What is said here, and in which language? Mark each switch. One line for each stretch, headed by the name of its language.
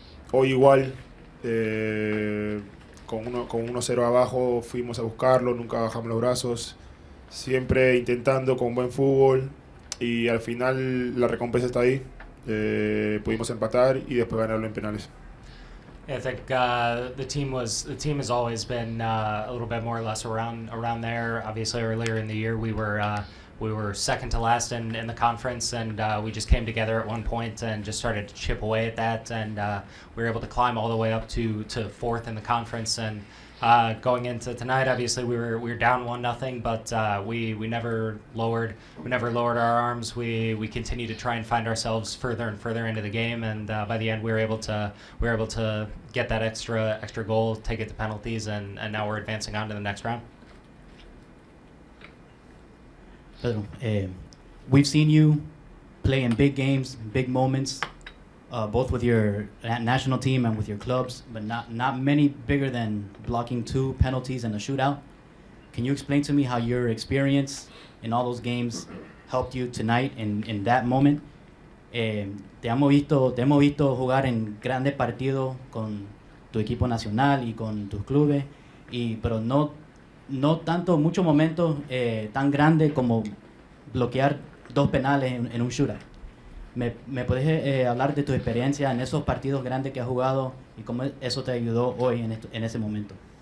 Spanish: Hoy igual, con 1-0 abajo fuimos a buscarlo, nunca bajamos los brazos, siempre intentando con buen fútbol, y al final la recompensa está ahí. Pudimos empatar y después ganarlo en penales.
English: I think the team has always been a little bit more or less around there. Obviously, earlier in the year we were we were second to last in the conference, and we just came together at one point and just started to chip away at that, and we were able to climb all the way up to fourth in the conference. And going into tonight, obviously we were down 1-0, but we never lowered our arms. We continue to try and find ourselves further and further into the game, and by the end we were able to get that extra goal, take it to penalties, and now we're advancing on to the next round. Pedro, we've seen you play in big games, big moments, both with your national team and with your clubs, but not many bigger than blocking 2 penalties and a shootout. Can you explain to me how your experience in all those games helped you tonight in that moment?
Spanish: Te hemos visto jugar en grandes partidos con tu equipo nacional y con tus clubes, pero no tanto, muchos momentos tan grandes como bloquear 2 penales en un shootout. ¿Me puedes hablar de tu experiencia en esos partidos grandes que has jugado y cómo eso te ayudó hoy en ese momento?